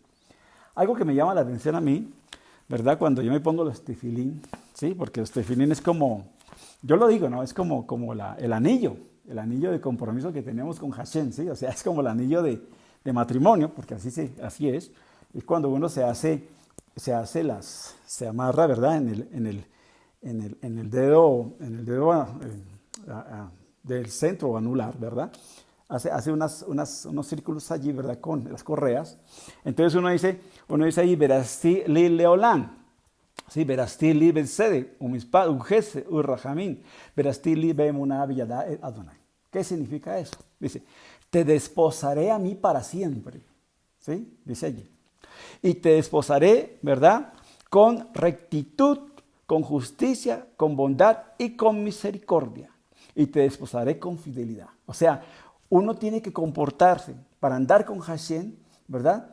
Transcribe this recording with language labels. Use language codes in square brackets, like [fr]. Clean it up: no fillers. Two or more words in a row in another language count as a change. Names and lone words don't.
[es] Algo que me llama la atención a mí, ¿verdad?, cuando yo me pongo los tefilín, ¿sí?, porque los tefilín es como, yo lo digo, ¿no?, es como el anillo de compromiso que tenemos con Hashem, ¿sí?, o sea, es como el anillo de matrimonio, porque así es cuando uno se amarra, ¿verdad?, en el dedo del centro anular, ¿verdad? Hace unos círculos allí, ¿verdad?, con las correas. Entonces uno dice ahí, [he] וארשתיך לי לעולם, ¿sí? וארשתיך לי בצדק ובמשפט ובחסד וברחמים וארשתיך לי באמונה וידעת ה. [es] ¿Qué significa eso? Dice, te desposaré a mí para siempre, ¿sí?, dice allí. Y te desposaré, ¿verdad?, con rectitud, con justicia, con bondad y con misericordia. Y te desposaré con fidelidad. O sea, uno tiene que comportarse para andar con Hashem, ¿verdad?